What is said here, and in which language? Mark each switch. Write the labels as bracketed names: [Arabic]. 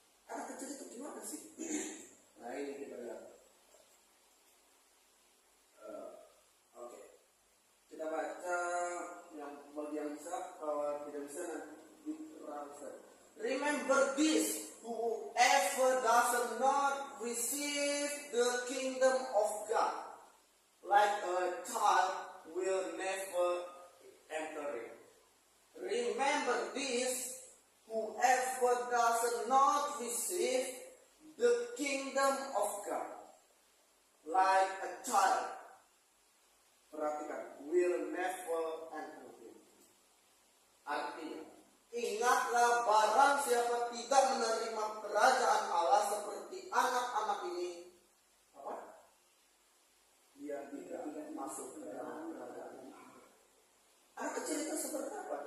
[Indonesian] Anak kecil itu gimana sih? Nah ini kita lihat. Oke. Kita baca yang bagian bisa, kalau tidak bisa nanti translate. [English] Remember this, whoever does not receive the kingdom of God like a child will never enter it. Remember this, whoever does not receive the kingdom of God like a child, [Indonesian] perhatikan, [English] will never enter it. [Indonesian] Artinya, ingatlah barang siapa tidak menerima kerajaan Allah seperti anak-anak ini, apa? Dia tidak masuk ke dalam kerajaan. Anak kecil itu seperti apa?